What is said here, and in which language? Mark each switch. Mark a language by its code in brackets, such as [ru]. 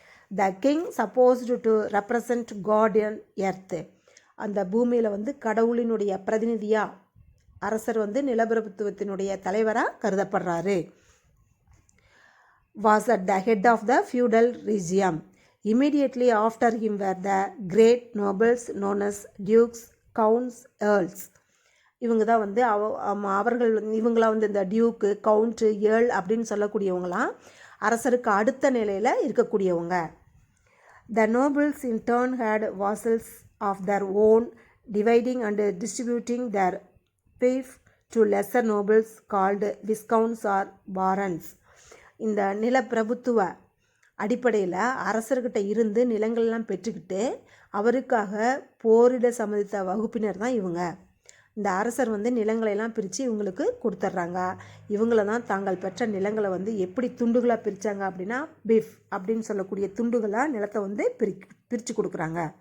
[en] The king supposed to represent God and earth. [ta] அந்த பூமியில் வந்து கடவுளினுடைய பிரதிநிதியாக அரசர் வந்து நிலப்பிரபுத்துவத்தினுடைய தலைவராக கருதப்படுறாரு. [en] Was at the head of the feudal regime. Immediately after him were the great nobles known as dukes, counts, earls. [ta] இவங்க தான் வந்து இவங்களாம் வந்து இந்த டியூக்கு, கவுண்ட்டு, ஏர்ல் அப்படின்னு சொல்லக்கூடியவங்களாம் அரசருக்கு அடுத்த நிலையில் இருக்கக்கூடியவங்க. [en] The nobles in turn had vassals of their own, dividing and distributing their fief to lesser nobles called viscounts or barons. [ta] இந்த நிலப்பிரபுத்துவ அடிப்படையில் அரசர்கிட்ட இருந்து நிலங்கள்லாம் பெற்றுக்கிட்டு அவருக்காக போரிட சம்மதித்த வகுப்பினர் தான் இவங்க. இந்த அரசர் வந்து நிலங்களையெல்லாம் பிரித்து இவங்களுக்கு கொடுத்துட்றாங்க. இவங்கள தான் தாங்கள் பெற்ற நிலங்களை வந்து எப்படி துண்டுகளாக பிரித்தாங்க அப்படின்னா பிஃப் அப்படின்னு சொல்லக்கூடிய துண்டுகளாக நிலத்தை வந்து பிரித்து கொடுக்குறாங்க.